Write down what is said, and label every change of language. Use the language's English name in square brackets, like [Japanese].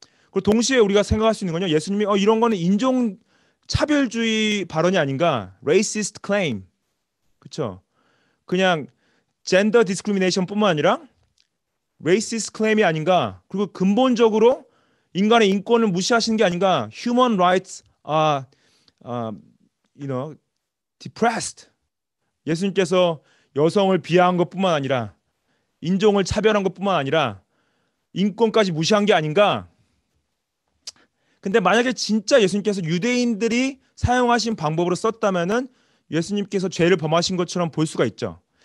[Korean] 그리고 동시에 우리가 생각할 수 있는 건요. 예수님이 이런 거는 인종 차별주의 발언이 아닌가? [English] racist claim. [Korean] 그렇죠? 그냥 [English] gender discrimination [Korean] 뿐만 아니라 [English] racist claim [Korean] 이 아닌가? 그리고 근본적으로 인간의 인권을 무시하시는 게 아닌가? [English] human rights are depressed. [Korean] 예수님께서 여성을 비하한 것뿐만 아니라 인종을 차별한 것뿐만 아니라 인권까지 무시한 게 아닌가? 근데 만약에 진짜 예수님께서 유대인들이 사용하신 방법으로 썼다면은 예수님께서 죄를 범하신 것처럼 볼 수가 있죠.